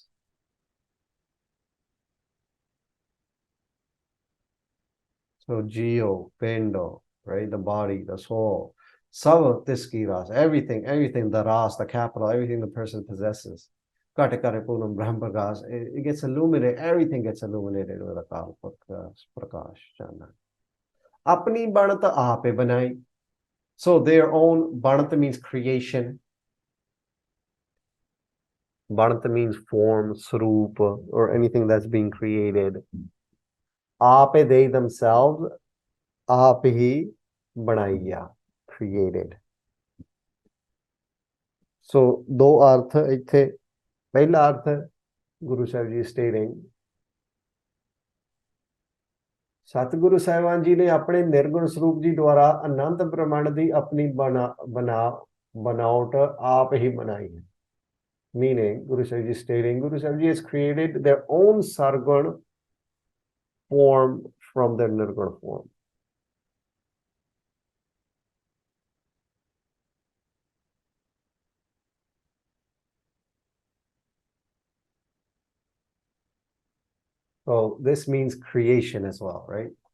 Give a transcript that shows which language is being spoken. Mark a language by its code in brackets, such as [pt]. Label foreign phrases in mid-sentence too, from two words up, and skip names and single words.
[en] So Jio, Pendo, right? The body, the soul. [pa] ਸਭ ਤਿਸਕੀ ਰਾਸ, [en] everything, the ras, the capital, everything the person possesses. [pa] ਘਟ ਘਟ ਪੂਰਨ ਬ੍ਰਹਮ ਪ੍ਰਗਾਸ. [en] It gets illuminated, everything gets illuminated with a [pa] ਕਲ ਪ੍ਰਕਾਸ਼. ਆਪਨੀ ਬਣਤ ਆਪੇ ਬਣਾਈ. [en] So their own, banat means creation. Banat means form, swarup, or anything that's being created. Aape, they themselves, [pa] ਆਪ ਹੀ ਬਣਾਇਆ, [en] created. [pa] So ਦੋ ਅਰਥ ਇੱਥੇ. ਪਹਿਲਾ ਅਰਥ [en] Guru Sahib Ji is stating, [pa] ਸਤਿਗੁਰੂ ਸਾਹਿਬਾਨ ਜੀ ਨੇ ਆਪਣੇ ਨਿਰਗੁਣ ਸਰੂਪ ਜੀ ਦੁਆਰਾ ਅਨੰਦ ਬ੍ਰਹਿਮੰਡ ਦੀ ਆਪਣੀ ਬਣੌਤ ਆਪ ਹੀ ਬਣਾਈ ਹੈ. [en] Meaning, Guru Sahib Ji is stating, Guru Sahib Ji has created their own sargun form from their nirgun form. So this means creation as well, right?